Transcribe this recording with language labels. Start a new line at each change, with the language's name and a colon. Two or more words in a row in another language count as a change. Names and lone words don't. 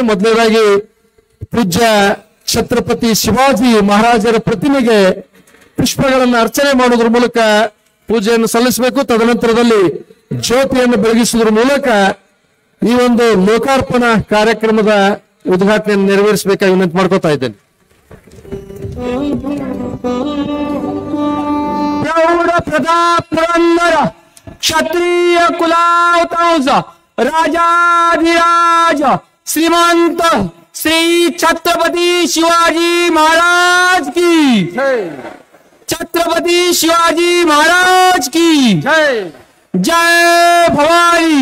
Kannada: ಮೊದಲನೇದಾಗಿ ಪೂಜ್ಯ ಛತ್ರಪತಿ ಶಿವಾಜಿ ಮಹಾರಾಜರ ಪ್ರತಿಮೆಗೆ ಪುಷ್ಪಗಳನ್ನು ಅರ್ಚನೆ ಮಾಡುವುದರ ಮೂಲಕ ಪೂಜೆಯನ್ನು ಸಲ್ಲಿಸಬೇಕು. ತದನಂತರದಲ್ಲಿ ಜ್ಯೋತಿಯನ್ನು ಬೆಳಗಿಸುವುದರ ಮೂಲಕ ಈ ಒಂದು ಲೋಕಾರ್ಪಣಾ ಕಾರ್ಯಕ್ರಮದ ಉದ್ಘಾಟನೆಯನ್ನು ನೆರವೇರಿಸಬೇಕಾಗಿ ವಿನಂತಿ ಮಾಡ್ಕೊತಾ ಇದ್ದೇನೆ.
Marathi: प्रौढ प्रताप पुरंदर क्षत्रिय कुलावतांस राजाधिराज श्रीमंत श्री छत्रपति शिवाजी महाराज की, छत्रपति शिवाजी महाराज की जय भवानी,